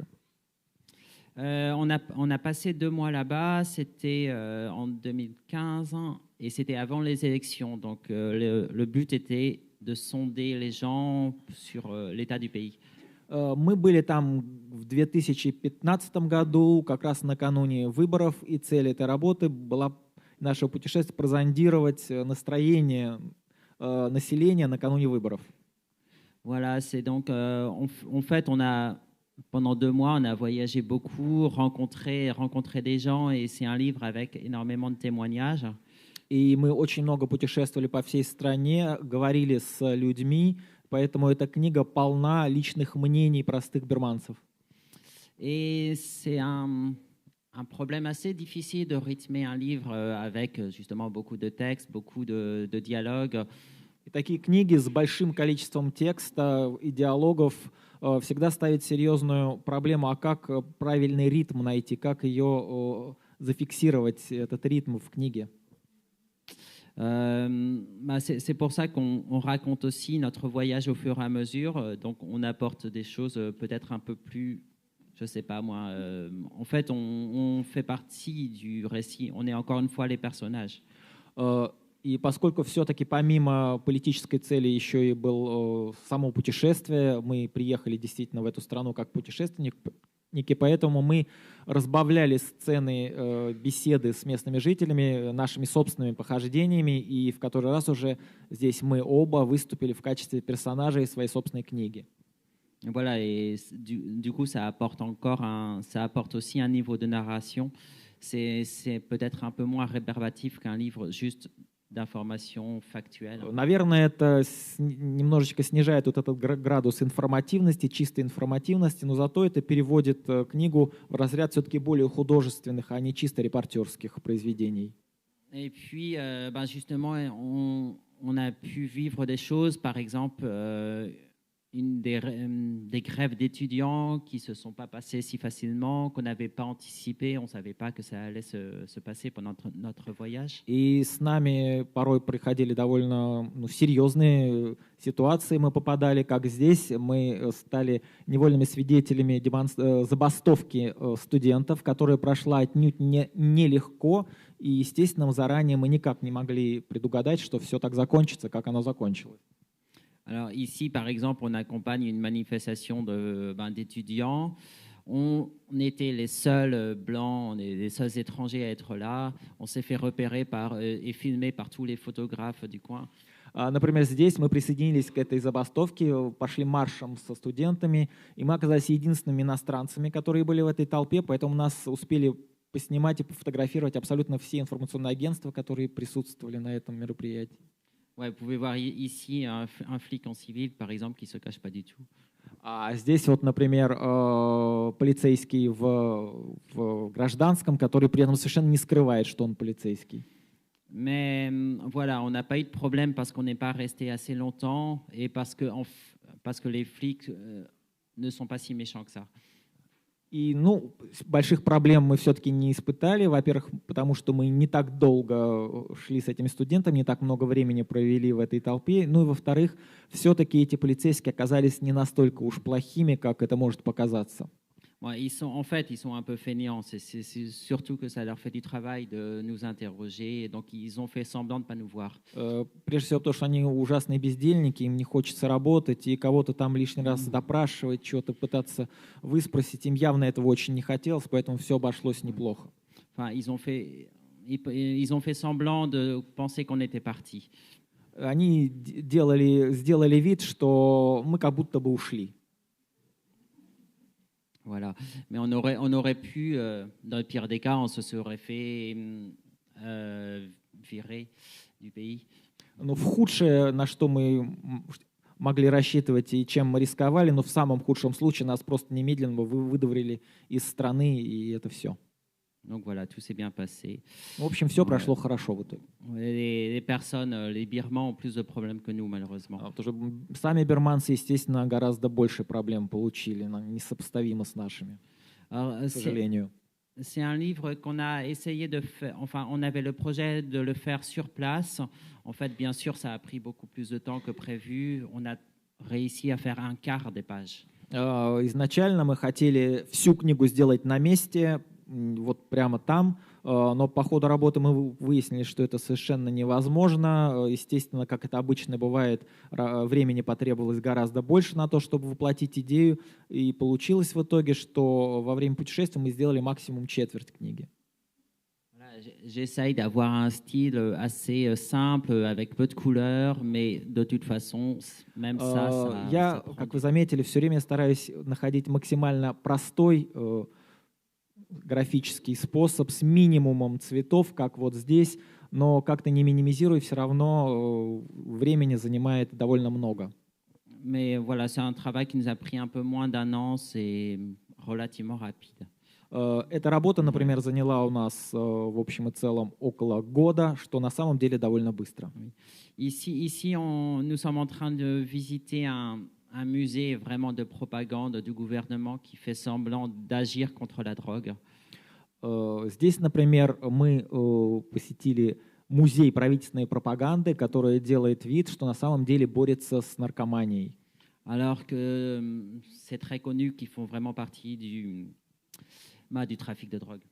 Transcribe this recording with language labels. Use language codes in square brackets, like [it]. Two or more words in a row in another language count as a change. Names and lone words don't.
[fr] On a passé 2 mois là-bas, c'était en 2015 et c'était avant les élections. Donc le but était de sonder les gens sur l'état du pays. [ru] Мы были там в 2015 году, как раз накануне выборов, и цель этой работы была нашего путешествия прозондировать настроение населения накануне выборов. [fr] Voilà, c'est donc en fait pendant 2 mois on a voyagé beaucoup, rencontré des gens et c'est un livre avec énormément de témoignages. [ru] И мы очень много путешествовали по всей стране, говорили с людьми, поэтому эта книга полна личных мнений простых бирманцев. [fr] Et c'est un problème assez difficile de rythmer un livre avec justement beaucoup de textes, beaucoup de dialogues. [ru] И такие книги с большим количеством текста и диалогов всегда ставят серьезную проблему, а как правильный ритм найти, как ее зафиксировать, этот ритм в книге. [fr] C'est pour ça qu'on raconte aussi notre voyage au fur et à mesure. Donc on apporte des choses peut-être un peu plus, je sais pas moi. En fait, on fait partie du récit. On est encore une fois les personnages. [ru] И поскольку все-таки помимо политической цели еще и было само путешествие, мы приехали действительно в эту страну как путешественники, поэтому мы разбавляли сцены беседы с местными жителями нашими собственными похождениями, и в который раз уже здесь мы оба выступили в качестве персонажей своей собственной книги. [fr] Voilà, et du coup, ça apporte aussi un niveau de narration. C'est peut-être un peu moins rébarbatif qu'un livre juste d'information factuelle. [ru] Наверное, это немножечко снижает вот этот градус информативности, чистой информативности, но зато это переводит книгу в разряд все-таки более художественных, а не чисто репортерских произведений. [fr] Et puis, justement, on a pu vivre des choses, par exemple, des grèves d'étudiants qui ne se sont pas passées si facilement, qu'on n'avait pas anticipé, on ne savait pas que ça allait se passer pendant notre voyage. [ru] И с нами порой происходили довольно серьезные ситуации, мы попадали, как здесь, мы стали невольными свидетелями забастовки студентов, которая прошла отнюдь нелегко, и, естественно, заранее мы никак не могли предугадать, что все так закончится, как оно закончилось. [fr] Alors ici, par exemple, on accompagne une manifestation d'étudiants. On était les seuls blancs, on est les seuls étrangers à être là. On s'est fait repérer et filmer par tous les photographes du coin. [ru] Например, здесь мы присоединились к этой забастовке, пошли маршем со студентами, и мы оказались единственными иностранцами, которые были в этой толпе, поэтому нас успели поснимать и пофотографировать абсолютно все информационные агентства, которые присутствовали на этом мероприятии. [fr] Ouais, vous pouvez voir ici un flic en civil, par exemple, qui ne se cache pas du tout. [ru] А здесь вот, например, полицейский в гражданском, который при этом совершенно не скрывает, что он полицейский. [fr] Mais voilà, on n'a pas eu de problème parce qu'on n'est pas resté assez longtemps et parce que les flics ne sont pas si méchants que ça. [ru] И, больших проблем мы все-таки не испытали. Во-первых, потому что мы не так долго шли с этими студентами, не так много времени провели в этой толпе. Ну и, во-вторых, все-таки эти полицейские оказались не настолько уж плохими, как это может показаться. [fr] Ouais, ils sont un peu fainéants. C'est surtout que ça leur fait du travail de nous interroger. Et donc, ils ont fait semblant de ne pas nous voir. [ru] Прежде всего, потому что они ужасные бездельники, им не хочется работать, и кого-то там лишний раз допрашивать, что-то пытаться выспросить. Им явно этого очень не хотелось, поэтому все обошлось неплохо. [fr] Enfin, ils ont fait semblant de penser qu'on était partis. [ru] Они сделали вид, что мы как будто бы ушли. [fr] Voilà. Mais on aurait pu, dans le pire des cas, on se serait fait virer du pays. [ru] Но в худшее, на что мы могли рассчитывать и чем мы рисковали, но в самом худшем случае нас просто немедленно выдворили из страны, и это все. [fr] Donc voilà, tout s'est bien passé. [ru] В общем, все прошло хорошо в итоге. [fr] Les personnes, les Birmans ont plus de problèmes que nous, malheureusement. [ru] Потому что сами бирманцы, естественно, гораздо больше проблем получили, несопоставимо с нашими, [fr] Alors, [ru] к сожалению. [fr] C'est un livre qu'on a essayé de faire. Enfin, on avait le projet de le faire sur place. En fait, bien sûr, ça a pris beaucoup plus de temps que prévu. On a réussi à faire un quart des pages. [ru] Изначально мы хотели всю книгу сделать на месте, вот прямо там, но по ходу работы мы выяснили, что это совершенно невозможно. Естественно, как это обычно бывает, времени потребовалось гораздо больше на то, чтобы воплотить идею, и получилось в итоге, что во время путешествия мы сделали максимум четверть книги. [fr] J'essaye d'avoir un style assez simple, avec peu de couleurs, mais de toute façon, même ça [ru] Я, как вы заметили, все время стараюсь находить максимально простой графический способ с минимумом цветов, как вот здесь, но как-то не минимизируя, все равно времени занимает довольно много. [fr] Mais voilà, c'est un travail qui nous a pris un peu moins d'un an, c'est relativement rapide. [ru] Эта работа, например, заняла у нас в общем и целом около года, что на самом деле довольно быстро. [fr] Ici nous sommes en train de visiter un musée vraiment de propagande du gouvernement qui fait semblant d'agir contre la drogue. [ru] Здесь, например, мы посетили музей правительственной пропаганды, который делает вид, что на самом деле борется с наркоманией. [fr] Alors que c'est très connu qu'ils font vraiment partie du trafic de drogue.